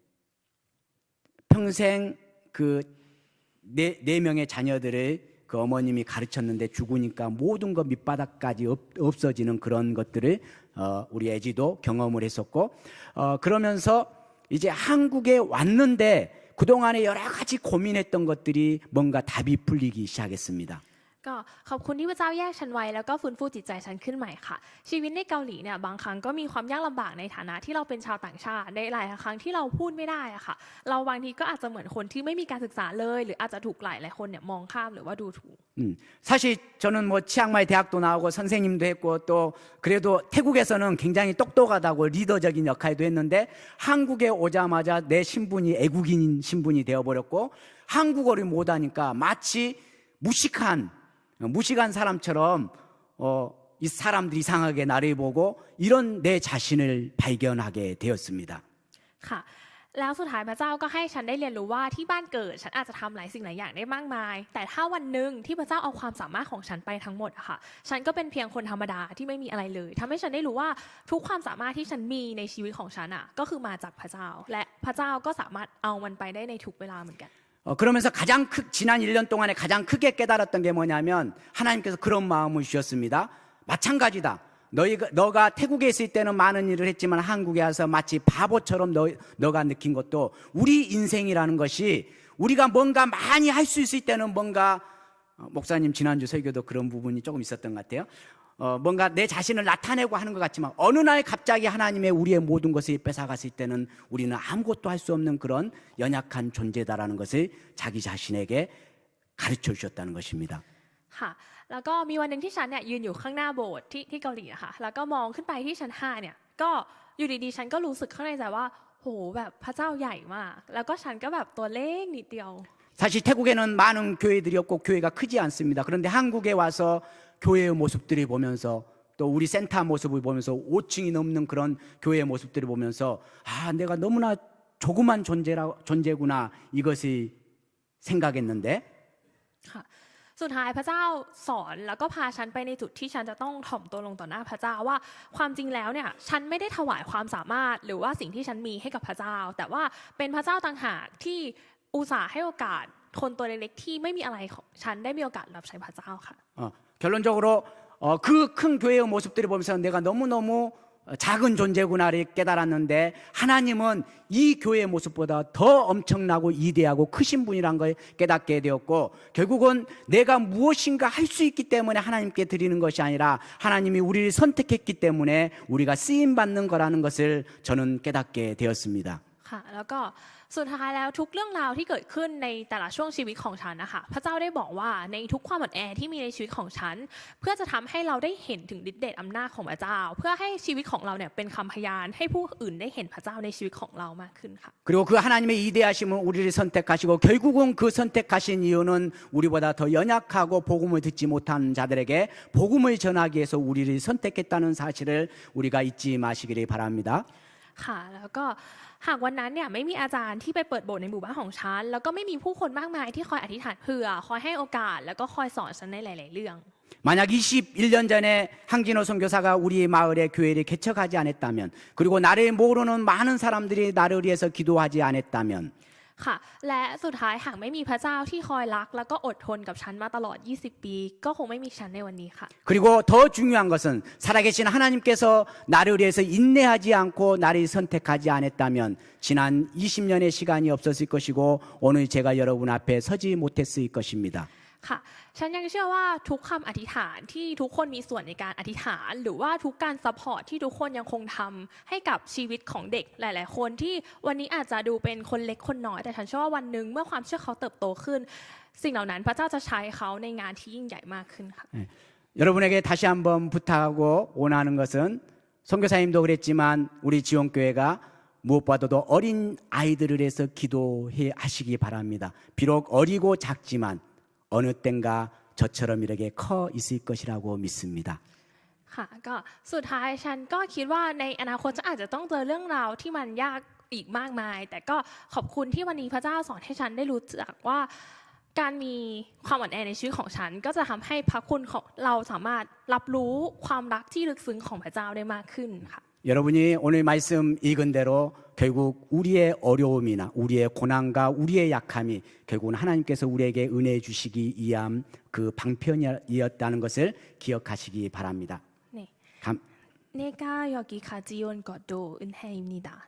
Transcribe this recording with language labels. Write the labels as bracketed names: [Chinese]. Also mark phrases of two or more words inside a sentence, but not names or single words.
[Korean] 평생 그 네 명의 자녀들을 그 어머님이 가르쳤는데 죽으니까 모든 것 밑바닥까지 없어지는 그런 것들을 우리 애지도 경험을 했었고 그러면서 이제 한국에 왔는데 그동안에 여러 가지 고민했던 것들이 뭔가 답이 풀리기 시작했습니다. [Thai] ก็ขอบคุณที่พระเจ้าแยกฉันไว้แล้วก็ฟื้นฟูจิตใจฉันขึ้นใหม่ค่ะชีวิตในเกาหลีเนี่ยบางครั้งก็มีความยากลำบากในฐานะที่เราเป็นชาวต่างชาติในหลายครั้งที่เราพูดไม่ได้อะค่ะเราบางทีก็อาจจะเหมือนคนที่ไม่มีการศึกษาเลยหรืออาจจะถูกหลายคนเนี่ยมองข้ามหรือว่าดูถูก [Korean] 사실 저는 뭐 치앙마이 대학도 나오고 선생님도 했고 또 그래도 태국에서는 굉장히 똑똑하다고 리더적인 역할도 했는데 한국에 오자마자 내 신분이 애국인 신분이 되어버렸고 한국어를 못하니까 마치 무식한 사람처럼 이 사람들이 이상하게 나를 보고 이런 내 자신을 발견하게 되었습니다. [Thai] ค่ะแล้วสุดท้ายพระเจ้าก็ให้ฉันได้เรียนรู้ว่าที่บ้านเกิดฉันอาจจะทำหลายสิ่งหลายอย่างได้มากมายแต่ถ้าวันหนึ่งที่พระเจ้าเอาความสามารถของฉันไปทั้งหมดอะค่ะฉันก็เป็นเพียงคนธรรมดาที่ไม่มีอะไรเลยทำให้ฉันได้รู้ว่าทุกความสามารถที่ฉันมีในชีวิตของฉันอะก็คือมาจากพระเจ้าและพระเจ้าก็สามารถเอามันไปได้ในทุกเวลาเหมือนกัน [Korean] 그러면서 지난 1년 동안에 가장 크게 깨달았던 게 뭐냐면 하나님께서 그런 마음을 주셨습니다. 마찬가지다. 너가 태국에 있을 때는 많은 일을 했지만 한국에 와서 마치 바보처럼 너가 느낀 것도 우리 인생이라는 것이 우리가 뭔가 많이 할 수 있을 때는 뭔가 목사님 지난주 설교도 그런 부분이 조금 있었던 것 같아요. 뭔가 내 자신을 나타내고 하는 것 같지만 어느 날 갑자기 하나님의 우리의 모든 것을 뺏어갔을 때는 우리는 아무것도 할 수 없는 그런 연약한 존재다라는 것을 자기 자신에게 가르쳐 주셨다는 것입니다. [Thai] ค่ะแล้วก็มีวันหนึ่งที่ฉันเนี่ยยืนอยู่ข้างหน้าโบสถ์ที่เกาหลีอะค่ะแล้วก็มองขึ้นไปที่ชั้น5เนี่ยก็อยู่ดีๆฉันก็รู้สึกข้างในใจว่าโหแบบพระเจ้าใหญ่มากแล้วก็ฉันก็แบบตัวเล็กนิดเดียว [Korean] 사실 태국에는 많은 교회들이 없고 교회가 크지 않습니다. 그런데 한국에 와서 교회의 모습들을 보면서 또 우리 센터 모습을 보면서 5층이 넘는 그런 교회의 모습들을 보면서 아 내가 너무나 조그만 존재구나 이것을 생각했는데 [Thai] ค่ะสุดท้ายพระเจ้าสอนแล้วก็พาฉันไปในจุดที่ฉันจะต้องถ่อมตัวลงต่อหน้าพระเจ้าว่าความจริงแล้วเนี่ยฉันไม่ได้ถวายความสามารถหรือว่าสิ่งที่ฉันมีให้กับพระเจ้า แต่ว่าเป็นพระเจ้าต่างหากที่อุตส่าห์ให้โอกาสคนตัวเล็กๆที่ไม่มีอะไรของฉันได้มีโอกาสรับใช้พระเจ้าค่ะ [Korean] 결론적으로 그 큰 교회의 모습들을 보면서 내가 너무너무 작은 존재구나를 깨달았는데 하나님은 이 교회의 모습보다 더 엄청나고 위대하고 크신 분이란 걸 깨닫게 되었고 결국은 내가 무엇인가 할 수 있기 때문에 하나님께 드리는 것이 아니라 하나님이 우리를 선택했기 때문에 우리가 쓰임받는 거라는 것을 저는 깨닫게 되었습니다. [Thai] ค่ะแล้วก็สุดท้ายแล้วทุกเรื่องราวที่เกิดขึ้นในแต่ละช่วงชีวิตของฉันนะคะพระเจ้าได้บอกว่าในทุกความอ่อนแอที่มีในชีวิตของฉันเพื่อจะทำให้เราได้เห็นถึงฤทธิ์เดชอำนาจของพระเจ้า เพื่อให้ชีวิตของเราเนี่ยเป็นคำพยานให้ผู้อื่นได้เห็นพระเจ้าในชีวิตของเรามากขึ้นค่ะ [Korean] 그리고 그 하나님의 위대하심은 우리를 선택하시고 결국은 그 선택하신 이유는 우리보다 더 연약하고 복음을 듣지 못한 자들에게 복음을 전하기 위해서 우리를 선택했다는 사실을 우리가 잊지 마시기를 바랍니다. [Thai] ค่ะแล้วก็หากวันนั้นเนี่ยไม่มีอาจารย์ที่ไปเปิดโบสถ์ในหมู่บ้านของฉันแล้วก็ไม่มีผู้คนมากมายที่คอยอธิษฐานเผื่อคอยให้โอกาสแล้วก็คอยสอนฉันในหลาย ๆ เรื่อง [Korean] 만약 21년 전에 항진호 선교사가 우리 마을에 교회를 개척하지 않았다면 그리고 나를 모르는 많은 사람들이 나를 위해서 기도하지 않았다면 [Thai] ค่ะและสุดท้ายหากไม่มีพระเจ้าที่คอยรักแล้วก็อดทนกับฉันมาตลอด 20 ปี ก็คงไม่มีฉันในวันนี้ค่ะ [Korean] 그리고 더 중요한 것은 살아계신 하나님께서 나를 위해서 인내하지 않고 나를 선택하지 않았다면 지난 20년의 시간이 없었을 것이고 오늘 제가 여러분 앞에 서지 못했을 것입니다. [Thai] ค่ะฉันยังเชื่อว่าทุกคำอธิษฐานที่ทุกคนมีส่วนในการอธิษฐาน หรือว่าทุกการซัพพอร์ตที่ทุกคนยังคงทำให้กับชีวิตของเด็กหลาย ๆ คนที่วันนี้อาจจะดูเป็นคนเล็กคนน้อยแต่ฉันเชื่อว่าวันหนึ่งเมื่อความเชื่อเขาเติบโตขึ้น สิ่งเหล่านั้นพระเจ้าจะใช้เขาในงานที่ยิ่งใหญ่มากขึ้นค่ะ [Korean] 여러분에게 다시 한번 부탁하고 원하는 것은 선교사님도 그랬지만 우리 지원교회가 무엇보다도 어린 아이들을 위해서 기도해 하시기 바랍니다. 비록 어리고 작지만 어느 땐가 저처럼 이렇게 커 있을 것이라고 믿습니다. [Thai] ค่ะก็สุดท้ายฉันก็คิดว่าในอนาคตจะอาจจะต้องเจอเรื่องราวที่มันยากอีกมากมาย แต่ก็ขอบคุณที่วันนี้พระเจ้าสอนให้ฉันได้รู้จักว่าการมีความอ่อนแอในชีวิตของฉันก็จะทำให้พระคุณของเราสามารถรับรู้ความรักที่ลึกซึ้งของพระเจ้าได้มากขึ้นค่ะ [Korean] 여러분이 오늘 말씀 읽은 대로 결국 우리의 어려움이나 우리의 고난과 우리의 약함이 결국은 하나님께서 우리에게 은혜 주시기 위한 그 방편이었다는 것을 기억하시기 바랍니다. 네. 감, 내가 여기까지 온 것도 은혜입니다.